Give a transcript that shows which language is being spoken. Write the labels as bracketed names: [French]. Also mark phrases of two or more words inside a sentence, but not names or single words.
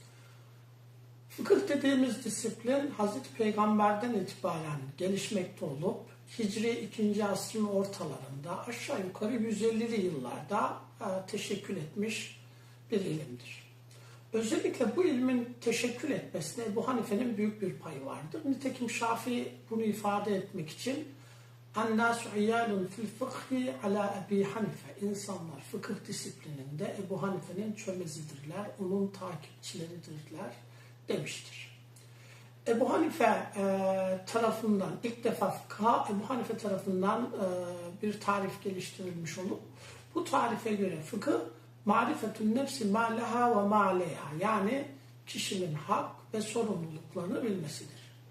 [Turkish] Fıkıh dediğimiz disiplin Hazreti Peygamber'den itibaren gelişmekte olup Hicri 2. asrın ortalarında aşağı yukarı 150'li yıllarda teşekkül etmiş bir ilimdir. Özellikle bu ilmin teşekkül etmesine Ebu Hanife'nin büyük bir payı vardır. Nitekim Şafii bunu ifade etmek için [Arabic] اَنَّاسُ عِيَالٌ فِي الْفِقْهِ عَلَى اَب۪ي [Turkish] Hanife. İnsanlar fıkıh disiplininde Ebu Hanife'nin çömezidirler, onun takipçileridirler demiştir. Ebu Hanife tarafından ilk defa fıkha Ebu Hanife tarafından bir tarif geliştirilmiş olup bu tarife göre fıkıh [Arabic] معرفة النفس ما لها وما عليها, [Turkish] yani kişinin hak ve sorumluluklarını bilmesidir.